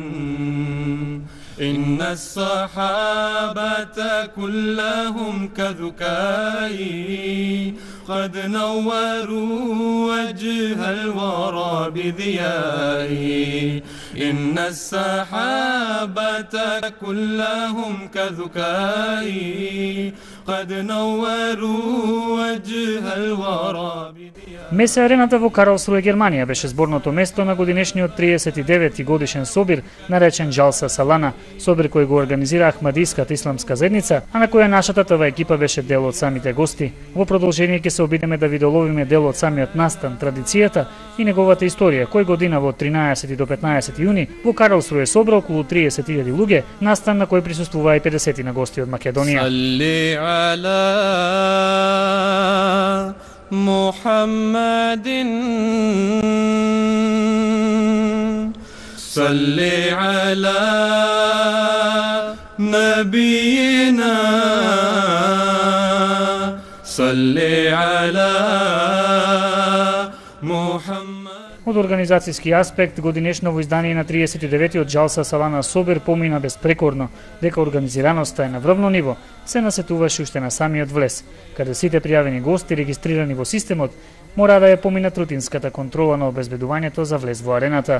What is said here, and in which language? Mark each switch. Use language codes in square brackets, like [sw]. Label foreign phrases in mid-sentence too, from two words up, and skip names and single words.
[ar] إن الصحابة كلهم كذكائي قد نوروا وجه الورى بضيائي إن الصحابة كلهم كذكائي قد نوروا وجه الورى بضيائي. [mk] Месе арената во Карлсруе, Германија беше зборното место на годинешниот 39-ти годишен собир наречен Джалса Салана, собир кој го организира Ахмадиската исламска заедница, а на која нашата ТВ екипа беше дел од самите гости. Во продолжение ќе се обидеме да видоловиме дел од самиот настан, традицијата и неговата историја, кој година во 13 до 15 јуни во Карлсруе собра околу 30.000 луѓе, настан на кој присуствуваа и 50 на гости од Македонија. [ar] محمد صلي على نبينا صلي على محمد. [mk] Од организацијски аспект, годинешново издание на 39-тиот Джалса Салана собир помина безпрекорно, дека организираноста е на врвно ниво, се насетуваше уште на самиот влез, каде сите пријавени гости регистрирани во системот мора да ја поминат рутинската контрола на обезбедувањето за влез во арената.